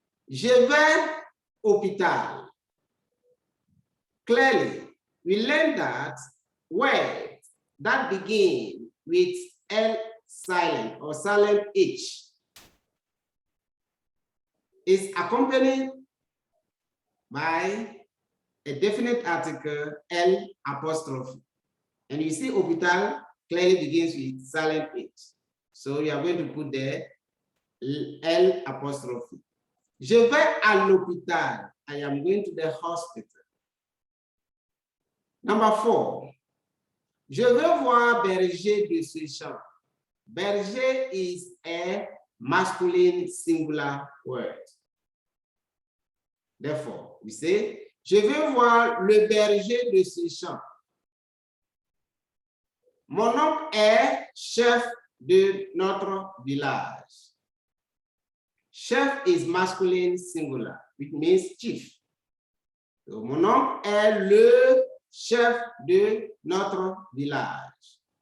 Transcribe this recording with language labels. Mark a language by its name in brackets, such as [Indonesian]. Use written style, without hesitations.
[French] Je vais hôpital. [English] Clearly, we learned that words that begin with L silent or silent H is accompanied by a definite article L apostrophe. And you see hôpital clearly begins with silent H. So you are going to put the L apostrophe. [French] Je vais à l'hôpital. [English] I am going to the hospital. Number 4. [French] Je veux voir berger de ce champ. [English] Berger is a masculine singular word. Therefore, we say, [French] je veux voir le berger de ce champ. Mon oncle est chef de notre village. [English] Chef is masculine singular, which means chief. [French] So, mon oncle est le chef de notre village.